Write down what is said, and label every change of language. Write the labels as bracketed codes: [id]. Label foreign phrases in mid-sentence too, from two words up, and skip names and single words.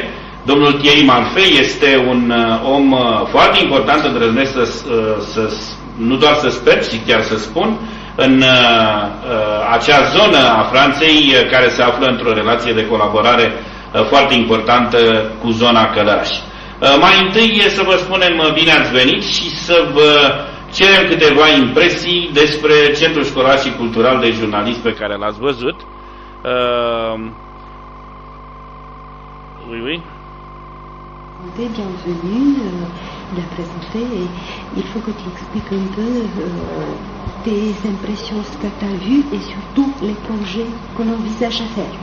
[ro] Domnul Thierry Malfait este un om foarte important, îndrăznesc nu doar să sper, ci chiar să spun, în acea zonă a Franței care se află într-o relație de colaborare foarte importantă cu zona Călăraș. Mai întâi să vă spunem bine ați venit și să vă cerem câteva impresii despre Centrul Școlar și Cultural de Jurnalism pe care l-ați văzut. [fr] Oui. Bienvenue, il a présenté et il faut que tu expliques un peu tes impressions, ce que tu as vu et surtout les projets qu'on envisage à faire.